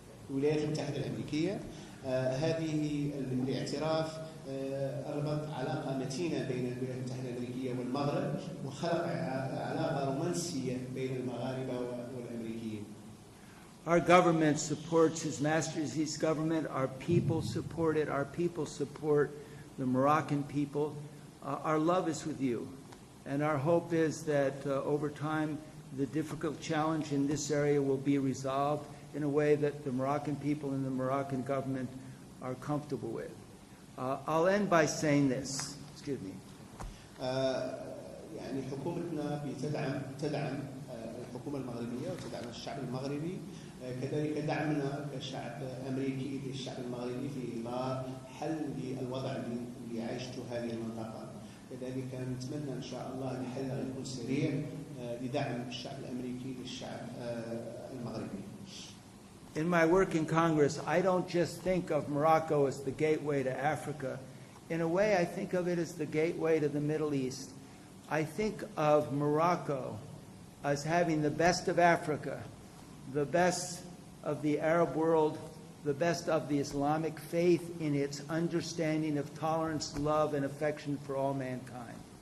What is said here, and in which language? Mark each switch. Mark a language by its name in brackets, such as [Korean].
[Arabic] الولايات المتحدة الأمريكية هذه الاعتراف ربط علاقة متينة بين الولايات المتحدة الأمريكية والمغرب وخلق علاقة رومانسية بين المغاربة والأمريكيين. [English] Our government supports His Majesty's government. Our people support it. Our people support the Moroccan people. Our love is with you. And our hope is that over time, the difficult challenge in this area will be resolved in a way that the Moroccan people and the Moroccan government are comfortable with. I'll end by saying this. Excuse me. [Arabic] يعني حكومتنا تدعم الحكومة المغربية وتدعم الشعب المغربي كذلك دعمنا كشعب أمريكي للشعب المغربي في إطار حل للوضع اللي عايشته هذه المنطقة. كذلك نتمنى إن شاء الله الحل يكون سريع لدعم الشعب الأمريكي للشعب المغربي. [English] In my work in Congress, I don't just think of Morocco as the gateway to Africa. In a way, I think of it as the gateway to the Middle East. I think of Morocco as having the best of Africa, the best of the Arab world, the best of the Islamic faith in its understanding of tolerance, love, and affection for all mankind.